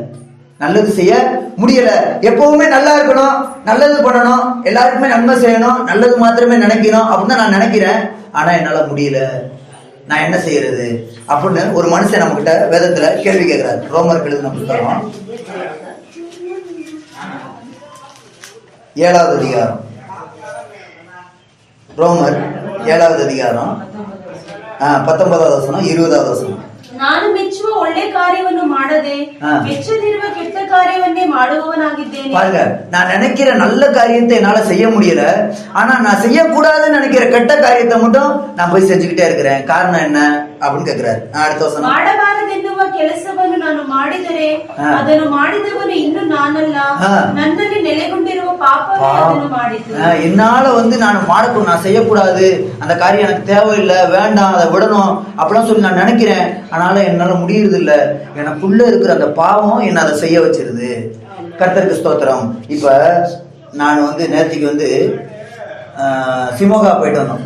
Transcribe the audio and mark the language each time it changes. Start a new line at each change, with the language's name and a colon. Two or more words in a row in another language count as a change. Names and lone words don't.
Tamil: எப்பவுமே நல்லா இருக்கணும், நல்லது பண்ணணும், எல்லாருக்குமே நன்மை செய்யணும், நல்லது மாத்திரமே நினைக்கணும் அப்படின்னு நான் நினைக்கிறேன், ஆனா என்னால முடியல, நான் என்ன செய்யறது அப்படின்னு ஒரு மனுஷன் நம்ம கிட்ட வேதத்துல கேள்வி கேட்கிறாரு. ரோமருக்கு எழுதின புத்தகம் 7வது அதிகாரம், ரோமர் 7வது அதிகாரம் 19வது வசனம் 20வது வசனம்.
Kannada: ನಾನು ಮೆಚ್ಚುವ ಒಳ್ಳೆ ಕಾರ್ಯವನ್ನು ಮಾಡದೆ ಮೆಚ್ಚದಿರುವ ಕೆಟ್ಟ ಕಾರ್ಯವನ್ನೇ ಮಾಡುವವನಾಗಿದ್ದೇನೆ.
Tamil: பாருங்க, நான் நினைக்கிற நல்ல காரியத்தை என்னால செய்ய முடியல, ஆனா நான் செய்யக்கூடாதுன்னு நினைக்கிற கெட்ட காரியத்தை மட்டும் நான் போய் செஞ்சுக்கிட்டே இருக்கிறேன். காரணம் என்ன அப்படின்னு கேக்குறாரு. அடுத்த வசனம்,
Kannada: ಮಾಡಬಾರದೆನ್ನುವ ಕೆಲಸವನ್ನು ನಾನು ಮಾಡಿದರೆ ಅದನ್ನು ಮಾಡಿದವನು ಇನ್ನು ನಾನಲ್ಲ, ನನ್ನಲ್ಲಿ ನೆಲೆಗೊಂಡಿರುವ ಪಾಪವೇ ಅದನ್ನು ಮಾಡಿತು.
Tamil: என்னால நான் செய்யக்கூடாது, அந்த காரியம் எனக்கு தேவையில்லை, வேண்டாம், அதை விடணும் அப்படிலாம் சொல்லி நான் நினைக்கிறேன். ஆனால என்னால முடியறது இல்ல. எனக்குள்ள இருக்கிற அந்த பாவம் என்ன அதை செய்ய வச்சிருது. கர்த்தருக்கு ஸ்தோத்திரம். இப்ப நான் நேற்றுக்கு சிமோகா போயிட்டு வந்தோம்.